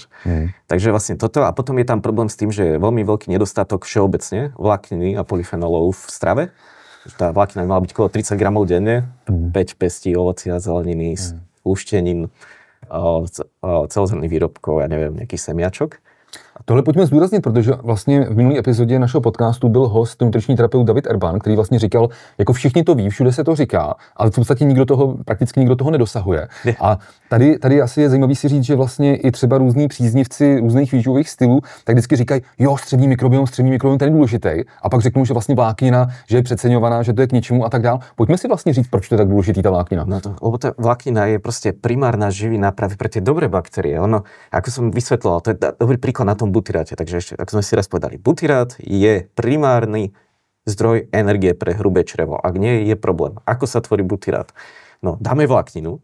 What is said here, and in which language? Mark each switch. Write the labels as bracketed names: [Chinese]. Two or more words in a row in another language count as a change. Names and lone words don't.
[Slovak] Takže vlastne toto a potom je tam problém s tým, že je veľmi veľký nedostatok všeobecne vlákniny a polyfenolov v strave. Tá vláknina mala byť okolo 30 gramov denne, 5 pestí, ovocia, zeleniny, luštenín, celozrnných výrobkov, ja neviem, nejakých semiačok. [Czech] A tohle pojďme zdůraznit, protože vlastně v minulý epizodě našeho podcastu byl host, nutriční terapeut David Erban, který vlastně říkal, jako všichni to ví, všude se to říká, ale v podstatě prakticky nikdo toho nedosahuje. A tady asi je zajímavý si říct, že vlastně i třeba různí příznivci různých výživových stylů, tak vždycky říkají, jo, střevní mikrobiom, ten je důležitý. A pak řeknou, že vlastně vláknina, že je přeceňovaná, že to je k ničemu a tak dál. Pojďme si vlastně říct, proč to je tak důležitý ta vláknina. [Slovak] No to, lebo tá vláknina je proste primárna živina práve pre tie dobré baktérie. Ono, ako som vysvetloval, to je dobrý príklad na tom butyráte. Takže ešte, ako sme si raz povedali, butyrát je primárny zdroj energie pre hrubé črevo. Ak nie, je problém. Ako sa tvorí butyrát? No, dáme vlákninu.